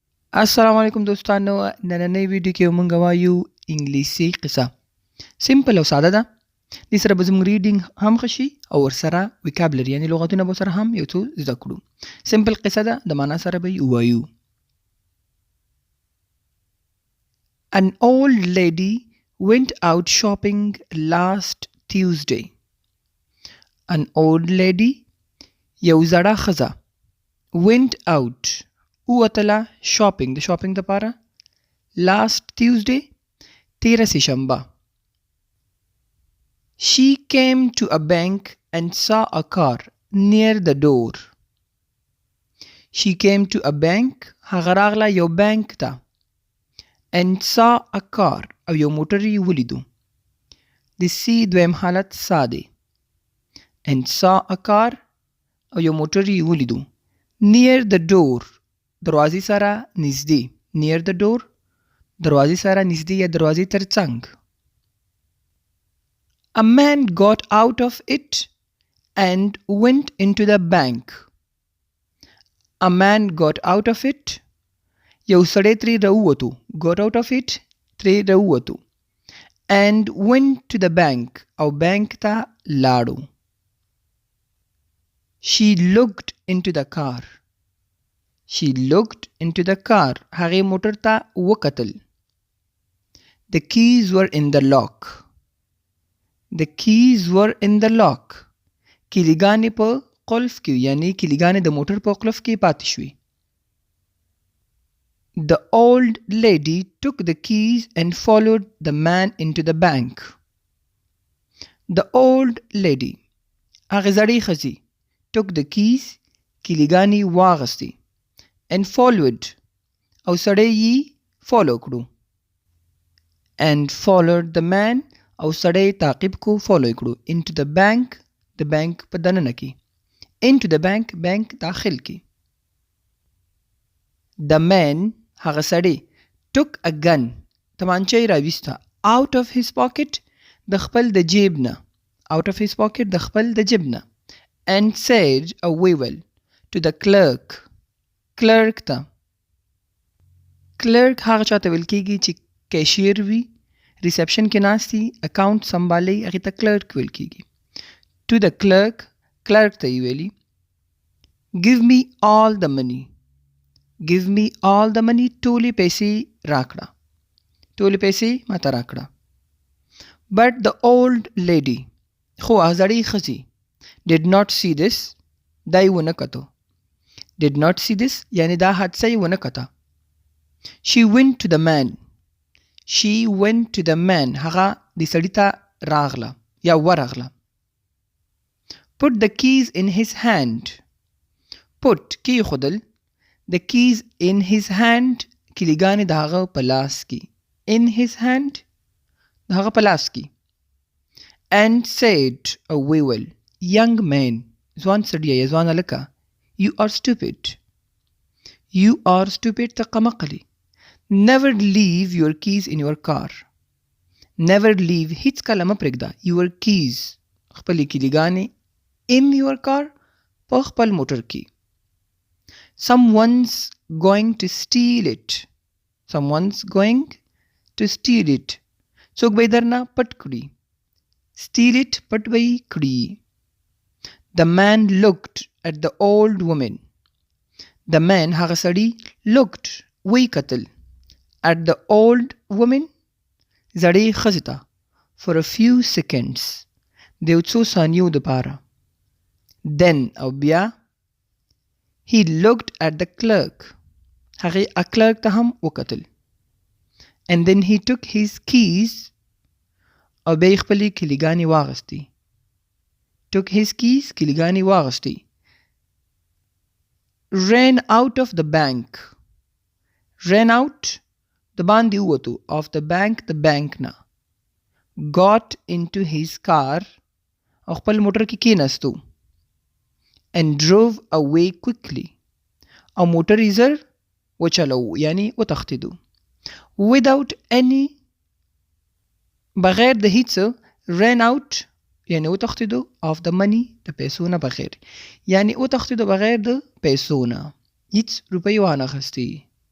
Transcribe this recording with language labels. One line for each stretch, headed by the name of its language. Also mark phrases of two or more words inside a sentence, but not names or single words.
Pashto: السلام علیکم دوستانو نننۍ ویډیو کې موږ وایو انګلیسي قصه سیمپل او ساده ده دې سره به زموږ ریډینګ هم ښه شي او ورسره وکابلري یعنې لغتونه به سره هم یو څو زده کړو سیمپل قصه ده د معنا سره به یې ووایو
English: An old lady went out shopping last Tuesday. An old lady
Pashto: یو زړه ښځه
English: went out ووتله shopping د shopping دپاره last Tuesday
Pashto: تیره سهشنبه
English: She came to a bank and saw a car near the door. She came to a bank
Pashto: هغه راغله یو بانک ته
English: and saw a car او
Pashto: یو موټر یې ولیدو د سی دویم حالت سا دی
English: and saw a car
Pashto: او یو موټر یې ولیدو
English: near the door
Pashto: دروازې سره نږدې
English: near the door
Pashto: دروازې سره نږدې یا دروازې تر څنګ
English: A man got out of it and went into the bank. A man got out of it
Pashto: یو سړی ترې راووتو
English: got out of it
Pashto: ترې راووتو
English: and went to the bank
Pashto: او بانک ته لاړو
English: She looked into the car. She looked into the car.
Pashto: هغې موټر ته وکتل.
English: The keys were in the lock. The keys were in the lock.
Pashto: کلیګانې په قلف کې یعنی کلیګانې د موټر په قلف کې پاتې شوې.
English: The old lady took the keys and followed the man into the bank. The old lady
Pashto: هغې زړې ښځې
English: took the keys
Pashto: کلیګانې واغستې
English: and followed
Pashto: او سړی یې فالو کړو
English: and followed the man
Pashto: او سړی تعقیب کو فالو یې کړو
English: into the bank
Pashto: د بانک په دننه کې
English: into the bank
Pashto: بانک داخل کې
English: the man
Pashto: هغه سړی
English: took a gun
Pashto: تمانچه یې راویسته
English: out of his pocket
Pashto: د خپل د جیب نه
English: out of his pocket
Pashto: د خپل د جیب نه
English: and said
Pashto: او ویل
English: to the clerk ته
Pashto: کلرک هغه چاته ویل کېږي چې کیشیر وي ریسپشن کې ناست وي اکاونټ سنبالي هغې ته کلرک ویل کېږي
English: to the clerk
Pashto: ته یې ویلي
English: give me all the money
Pashto: ټولې پیسې راکړه ټولې پیسې ماته راکړه
English: but the old lady
Pashto: خو هغه زړې ښځې
English: did not see this
Pashto: دا یې ونه کتو
English: did not see this
Pashto: یعنی دا حادثه یې ونه کته
English: she went to the man
Pashto: هغه د سړي ته راغله یا ورغله
English: put the keys in his hand put کېښودل the keys in his hand
Pashto: کلیګانې د هغه په لاس کې
English: in his hand
Pashto: د هغه په لاس کې
English: and said
Pashto: او ویل
English: young man
Pashto: ځوان سړیه یا ځوان هلکه
English: You are stupid تقمقلی Never leave your keys in your car. Never leave
Pashto: هیڅ کله مه پرېږده
English: your keys
Pashto: خپلې کلیګانې
English: in your car
Pashto: په خپل موټر کې
English: Someone's going to steal it.
Pashto: څوک به یې درنه پټ کړي
English: steal it
Pashto: پټ به یې کړي
English: The man looked at the old woman. The man
Pashto: هغه سړي looked وی کتل
English: at the old woman
Pashto: زړې ښځې ته
English: for a few seconds
Pashto: د یو څو ثانیو دپاره then او بیا
English: he looked at the clerk
Pashto: هغې کلرک ته هم وکتل
English: and then he took his keys
Pashto: او بیا یې خپلې کلیګانې واغستې
English: took his keys
Pashto: کلیګانې واغستې
English: ran out of the bank ran out
Pashto: د باندې ووتو
English: of the bank
Pashto: د بانک نه
English: got into his car
Pashto: او خپل موټر کې کېناستو
English: and drove away quickly
Pashto: او موټر یې زر وچلو یعنی وتښتېدو
English: without any
Pashto: بغیر د هیڅ
English: ran out
Pashto: یعنی وتښتېدو
English: of the money
Pashto: د پیسو نه بغیر یعنی وتښتېدو بغیر د پیسو نه هیڅ روپۍ وانه اخیستې